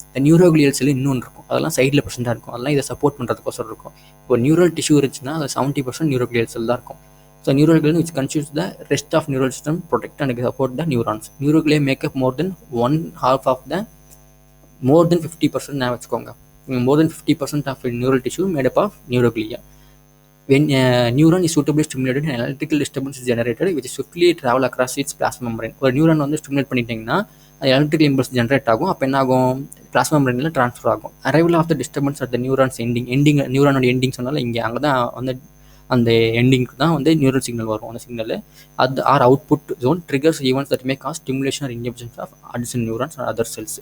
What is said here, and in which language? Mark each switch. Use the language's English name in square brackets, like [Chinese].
[Tamil] இந்த நியூரோக்ளியல் செல் இன்னொன்று இருக்கும், அதெல்லாம் சைடில் ப்ரெசென்ட்டாக இருக்கும், அதெல்லாம் இதை சப்போர்ட் பண்ணுறதுக்கோசரம் இருக்கும். இப்போ நியூரல் டிஷ்யூ இருந்துச்சுன்னா அது 70% நியூரோக்ளியல் செல் தான் இருக்கும். So [English] Neuroglial which constitutes the rest of neural system, protect and support the neurons. [Tamil] நியூரோக்ளியல் [English] make up more than 1/2 of the more than 50% [Tamil] நான் வச்சுக்கோங்க. [English] more than 50% of neural tissue made up of neuroglia. When a neuron is suitably stimulated, an electrical disturbance is generated which swiftly travel across its plasma membrane. [Tamil] ஒரு neuron வந்து stimulate பண்ணிட்டீங்கன்னா அது electrical impulse generate ஆகும். அப்போ என்ன ஆகும்? Plasma மெம்பரேனில் transfer ஆகும். [English] arrival of the disturbance at the neurons ending [Tamil] நியூரானோட ending சொன்னாலும் இங்கே அங்கே தான் வந்து அந்த எண்டிங்க்கு தான் வந்து நியூரல் சிக்னல் வரும். [English] அந்த சிக்னல் அது or output zone triggers events that may cause stimulation or inhibitions of additional neurons or other cells.